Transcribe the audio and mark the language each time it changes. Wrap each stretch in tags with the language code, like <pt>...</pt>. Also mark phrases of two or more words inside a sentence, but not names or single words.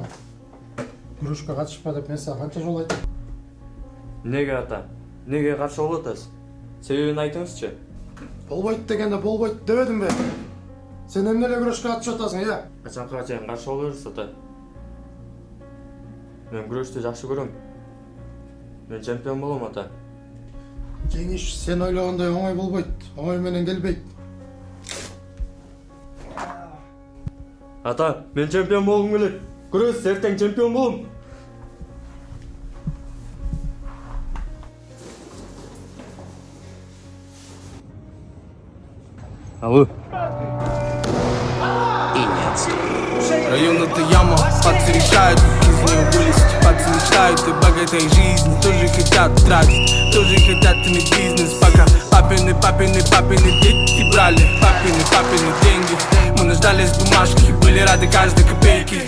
<kk>Күрішке қатышпа деп мен саған қанша жол айттым?</kk> <ky>Неге ата? Неге каршы болуп атасыз? Себебин айтыңызчы.</ky> <kk>Болбойт дегенде болбойт дебедім бе? Сен эмнеле күрішке қатышып атасың, иә?</kk> <ky>Качанга чейин каршы боло бересиз ата? Мен күрөштү жакшы көрөм. Мен чемпион болом ата. Жеңіш сен ойлағандай оңай болбойт, оңай менен келбейт. Ата, мен чемпион болгум келет. Күрөш ертең чемпион болом. Алло.</ky> <ru>Район это яма, пацы решают, из нее вылезть. Пацы мечтают о богатой жизни, тоже хотят тратить, тоже хотят иметь бизнес. Пока папины дети брали папины деньги. Мы нуждались в бумажке, были рады каждой копейке.</ru>